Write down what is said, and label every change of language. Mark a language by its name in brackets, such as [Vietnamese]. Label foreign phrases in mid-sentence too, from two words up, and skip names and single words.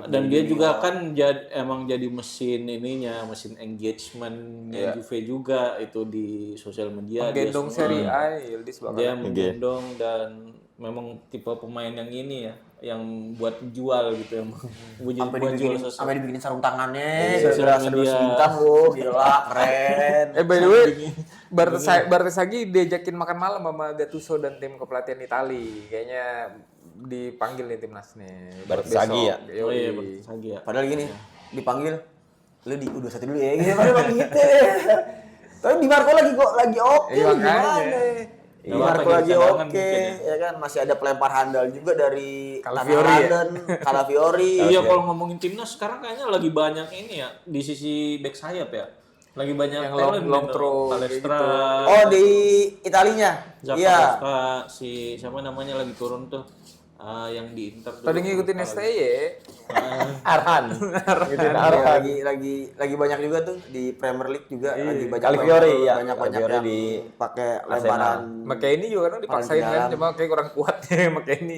[Indonesian] Dan dia juga kan emang jadi mesin ininya, mesin engagementnya Juve juga itu di sosial media. Gendong Serie A, Yildiz bakal. Dia menggendong, dan memang tipe pemain yang ini ya, yang buat jual gitu, yang buat jual sesuatu. sampai dibikinin sarung tangannya, Sosial serius media. bintang lu, gila keren. [English] By the way, [Indonesian] Bartesaghi diajakin makan malam sama Gattuso dan tim kepelatihan Itali. Kayaknya dipanggil nih timnas nih. Bartesaghi ya? Oh iya, Bartesaghi ya. Padahal gini, dipanggil lu di U21 dulu ya, gitu padahal gitu. Tapi di Marco lagi oke, Iya, gimana? makanya. Di Iya, Marco apa, lagi jadi cadangan oke, mungkin ya kan masih ada pelempar handal juga dari Calafiori ya? Calafiori. Iya, kalau ngomongin timnas sekarang kayaknya lagi banyak ini ya di sisi back sayap ya. Lagi banyak Yang talent long gitu. throw Palestra. Oh di Italinya, iya. Zapata, si siapa namanya lagi turun tuh. Yang di Inter tuh. Tadi ngikutin STY. Arhan. Lagi banyak juga tuh di Premier League juga lagi banyak Calafiori, ya. banyak Calafiori yang di pakai lemparan. McKennie juga kan dipaksain Paling kan, dalam. cuma kayak kurang kuat ya McKennie.